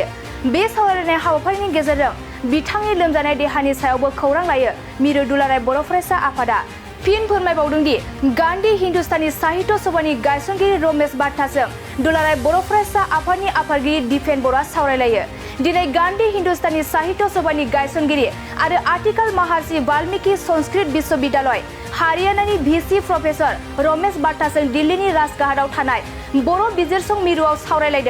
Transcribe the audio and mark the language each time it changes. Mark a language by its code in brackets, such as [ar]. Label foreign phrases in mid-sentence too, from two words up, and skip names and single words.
[brx] बे सावरायलायनाय हाबाफारिनि गेजेरजों बिथांनि लोमजानाय देहानि सायावबो खौरां लायो। मिरु दुलाराय बर' फरायसा आफादा फिन फोरमायबावदों दि गान्धी हिन्दुस्तानी साहित्य सभानि गायसनगिरि रमेश भाटाजों दुलाराय बर' फरायसा आफादनि आफादगिरि दिपेन बर'आ सावरायलायो। दिनै गान्धी हिन्दुस्तानी साहित्य सभानि गायसनगिरि आरो आथिखाल महर्षि वाल्मीकि संस्कृत विश्वविद्यालय हारियानानि भिसि प्रफेसर रमेश भाटाजों दिल्लीनि राजघाटआव थानाय बर' बिजिरसं मिरुआव सावरायलायदों।